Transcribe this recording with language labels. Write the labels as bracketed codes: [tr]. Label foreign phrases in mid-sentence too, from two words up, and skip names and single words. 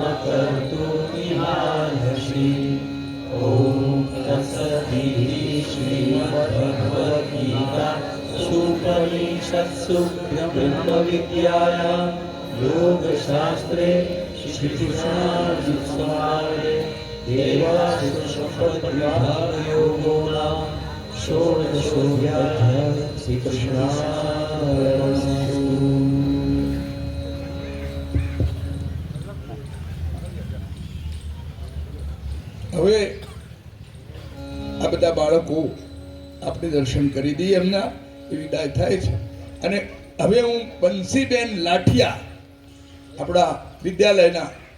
[sa] कर्तुमिहार्हसि ॐ तत्सदिति श्रीमद्भगवद्गीता उपनिषत्सु ब्रह्मविद्यायां योगशास्त्रे श्रीकृष्णार्जुनसंवादे देवासुरसम्पद्विभागयोगो नाम षोडशोऽध्यायः श्रीकृष्णार्पणमस्तु। [gu] હવે આ બધા બાળકો આપણે દર્શન કરી દઈએ એમના એ વિદાય થાય છે અને હવે હું બંસીબેન લાઠિયા આપણા વિદ્યાલયના